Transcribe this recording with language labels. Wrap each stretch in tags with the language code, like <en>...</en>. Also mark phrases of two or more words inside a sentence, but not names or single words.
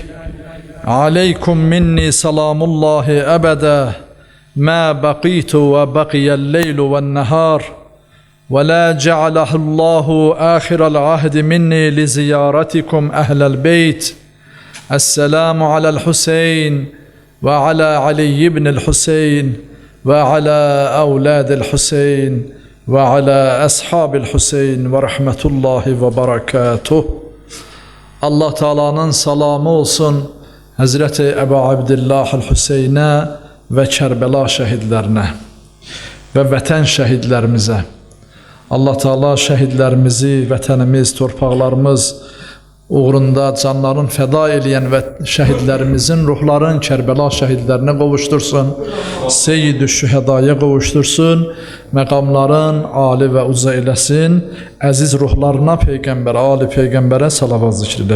<ar>عليكم مني سلام الله أبدا ما بقيت وبقي الليل والنهار، ولا جعله الله آخر العهد مني لزيارتكم أهل البيت. السلام على الحسين وعلى علي بن الحسين وعلى أولاد الحسين وعلى أصحاب الحسين ورحمة الله وبركاته.</ar> <az>Allah Teala'nın salamı olsun Hazreti Ebu Abdillah el-Hüseyn'e ve Kərbəla şəhidlərinə və vətən şəhidlərimizə. Allah Teala şəhidlərimizi, vətənimiz, torpaqlarımız uğrunda canların fəda eləyən və şəhidlərimizin ruhların Kərbəla şəhidlərinə qovuştursun, Seyyid-i Şühədaya qovuştursun, məqamların ali və uca eləsin, əziz ruhlarına Peyğəmbərə, ali Peyğəmbərə salavat zikrilə.</az>